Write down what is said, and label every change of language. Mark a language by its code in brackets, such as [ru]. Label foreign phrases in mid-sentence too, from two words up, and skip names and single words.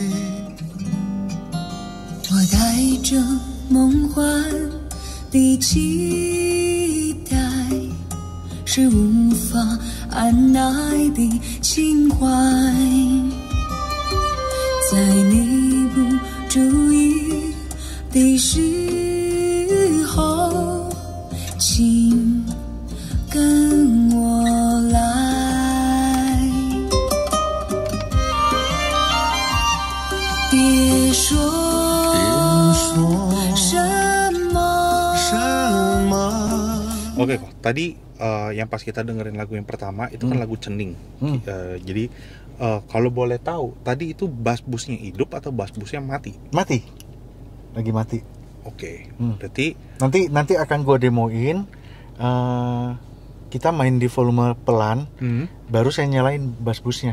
[zh] 我带着梦幻的期待，是无法按耐的情怀，在你不注意的时候，请跟我来。别说什么。 [id] Oke kok, tadi yang pas kita dengerin lagu yang pertama itu kan lagu Cening. Jadi kalau boleh tahu, tadi itu bass busnya hidup atau bass busnya mati? Mati. Lagi mati. Oke. Berarti nanti akan gue demoin. Kita main di volume pelan, baru saya nyalain bass busnya.